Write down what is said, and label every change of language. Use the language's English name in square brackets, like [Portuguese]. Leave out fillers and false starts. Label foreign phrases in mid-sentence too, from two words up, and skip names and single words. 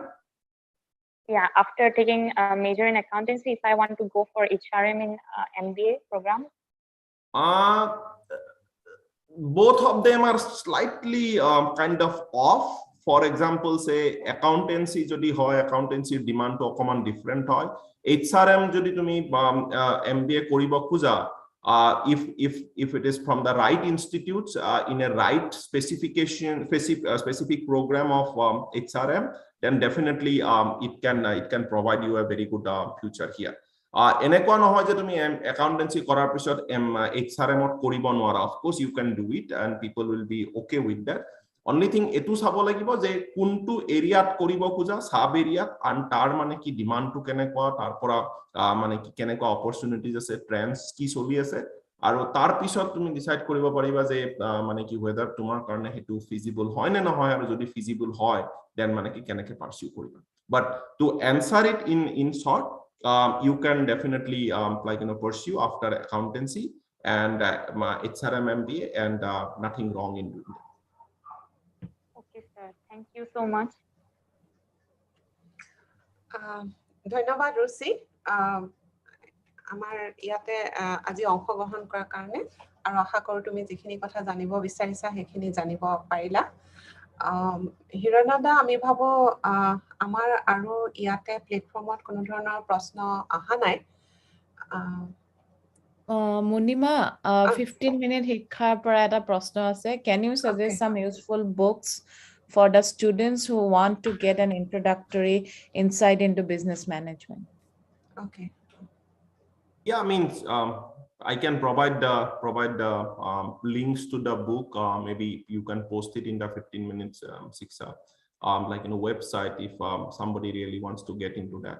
[English] Yeah, after taking a major in accountancy, if I want to go for HRM in MBA program? Both of them are slightly kind of off. For example, say [Assamese] accountancy jodi hoy, accountancy demand to common different hoy. HRM যদি তুমি MBA কৰিব খোজা, [English] if it is from the right institutes in a right specific program of HRM, then definitely it can provide you a very good future here. [Assamese] এনেকুৱা নহয় যে তুমি accountancy কৰাৰ পিছত HRM ত কৰিব নোৱাৰা. [English] Of course you can do it and people will be okay with that. Only thing [Assamese] এটো চাব লাগিব যে কোনটো এৰিয়াত কৰিব খোজা, সাব এৰিয়াত, and তাৰ মানে কি ডিমান্ডটো কেনেকুৱা, তাৰ পৰা মানে কি কেনেকুৱা অপৰচুনিটিজ আছে, ট্ৰেন্ডস কি চলি আছে, আৰু তাৰ পিছত তুমি ডিসাইড কৰিব পাৰিবা যে মানে কি whether তোমাৰ কাৰণে হেতু ফিজিবল হয় নে নহয়, আৰু যদি ফিজিবল হয় then মানে কি কেনেকৈ পাৰসিউ কৰিবা. [English] But to answer it in short, you can definitely pursue after accountancy and HRM MBA, and nothing wrong in doing that. Okay, sir. Thank you so much. [Assamese] ধন্যবাদ ৰুচি, আমাৰ ইয়াতে আজি অংশগ্ৰহণ কৰাৰ কাৰণে, আৰু আশা কৰোঁ তুমি যিখিনি কথা জানিব বিচাৰিছা সেইখিনি জানিব পাৰিলা। হিৰণদা, আমি ভাবো আমাৰ আৰু ইয়াতে প্লেটফৰ্মত কোনো ধৰণৰ প্ৰশ্ন অহা নাই। মুনিমা, 15-minute শিক্ষাৰ পৰা এটা প্ৰশ্ন আছে। [English] Can you suggest some useful books for the students who want to get an introductory insight into business management? Okay. Yeah, I mean, I can provide the links to the book. Maybe you can post it in the 15 minutes website if somebody really wants to get into that.